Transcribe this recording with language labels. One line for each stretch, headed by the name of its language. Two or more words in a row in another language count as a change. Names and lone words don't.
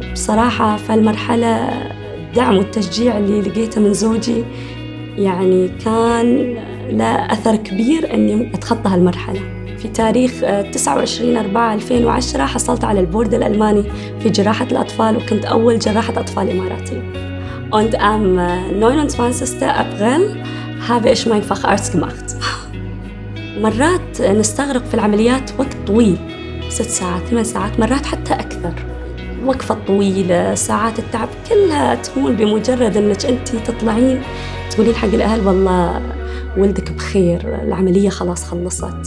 Arabic: بصراحة في المرحلة الدعم والتشجيع اللي لقيته من زوجي يعني كان له أثر كبير أني أتخطى هالمرحلة. في تاريخ 29/4/2010 حصلت على البورد الألماني في جراحة الأطفال، وكنت أول جراحة أطفال إماراتية.
German: Und am 29. April habe ich mein Facharzt gemacht.
Arabic: مرات نستغرق في العمليات وقت طويل، 6 ساعات 8 ساعات، مرات حتى أكثر. وقفة طويلة، ساعات التعب كلها تهون بمجرد أنك أنت تطلعين تقولين حق الأهل والله ولدك بخير، العملية خلاص خلصت.